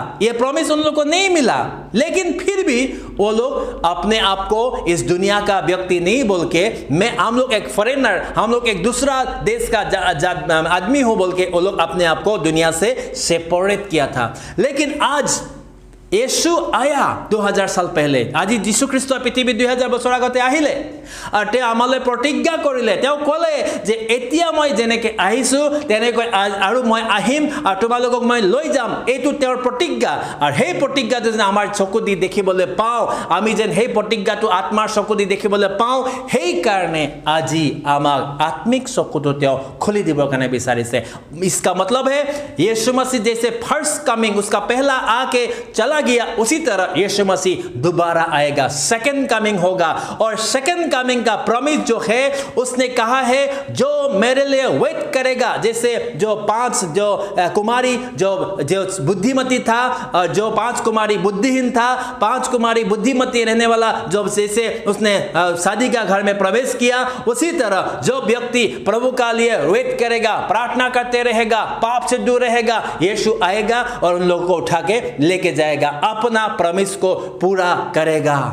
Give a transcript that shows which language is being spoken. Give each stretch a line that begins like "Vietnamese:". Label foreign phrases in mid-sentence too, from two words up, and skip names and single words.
Hindi: ये प्रॉमिस उन लोगों को नहीं मिला, लेकिन फिर भी वो लोग अपने आप को इस दुनिया का व्यक्ति नहीं बोल के, हम लोग एक फॉरेनर, हम लोग एक दूसरा देश का आदमी हो बोल के वो लोग अपने आप को दुनिया से सेपरेट किया था। लेकिन आज येशू आया 2000 साल पहले।
Assamese: আজি যীশু খ্ৰীষ্ট পৃথিৱীত 2000 বছৰ আগতে আহিলে আৰু তেওঁ আমালৈ প্ৰতিজ্ঞা কৰিলে। তেওঁ ক'লে যে এতিয়া মই যেনেকৈ আহিছোঁ তেনেকৈ আৰু মই আহিম আৰু তোমালোকক মই লৈ যাম। এইটো তেওঁৰ প্ৰতিজ্ঞা। আৰু সেই প্ৰতিজ্ঞাটো যেন আমাৰ চকু দি দেখিবলৈ পাওঁ, আমি যেন সেই প্ৰতিজ্ঞাটো আত্মাৰ চকু দি দেখিবলৈ পাওঁ, সেইকাৰণে আজি আমাক আত্মিক চকুটো তেওঁ খুলি দিবৰ কাৰণে বিচাৰিছে।
Hindi: इसका मतलब है यीशु मसीह जैसे
English: first coming
Hindi: उसका पहला आके चला गया, उसी तरह यीशु मसीह दोबारा आएगा,
English: second coming
Hindi: होगा। और
English: second coming
Hindi: का प्रॉमिस जो है, उसने कहा है जो मेरे लिए वेट करेगा, जैसे जो 5 जो कुमारी जो बुद्धिमती था, जो 5 कुमारी बुद्धिहीन था, 5 कुमारी बुद्धिमती रहने वाला, जो जैसे उसने शादी का घर में प्रवेश किया, उसी तरह जो व्यक्ति प्रभु का लिए वेट करेगा, प्रार्थना करते रहेगा, पाप से दूर रहेगा, यीशु आएगा और उन लोगों को उठा के लेके जाएगा, अपना प्रॉमिस को पूरा करेगा।